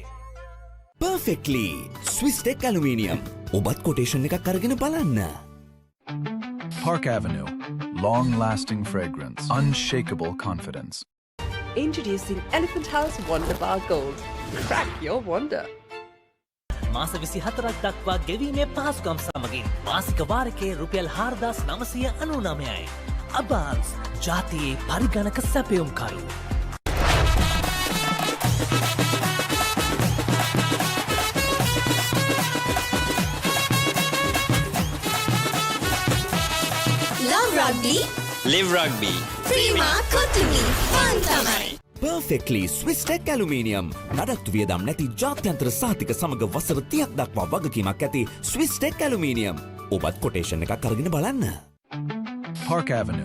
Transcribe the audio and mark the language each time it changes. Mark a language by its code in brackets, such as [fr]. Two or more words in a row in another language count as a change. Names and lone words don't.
[en] Perfectly Swiss Tech Aluminium. [si] ඔබත් කොටේෂන් එකක් අරගෙන බලන්න. [en] Park Avenue. Long-lasting fragrance. Unshakable confidence. Introducing Elephant House Wonder Bar Gold. Crack your wonder. [si] මාස 24ක් දක්වා ගෙවීමේ පහසුකම් සමගින් මාසික වාරිකයේ රුපියල් 4999යි. අබාන්ස් ජාතියේ පරිගණක සැපයුම්කරු. [en] Love rugby, Live rugby. prima kotumi, fun tamai. Perfectly Swiss Tech Aluminium. [si] නඩත්තු වියදම් නැති ජාත්‍යන්තර සහතික සමග වසර 30ක් දක්වා වගකීමක් ඇති Swiss Tech Aluminium. ඔබත් කොටේෂන් එකක් අරගෙන බලන්න. [en] Park Avenue.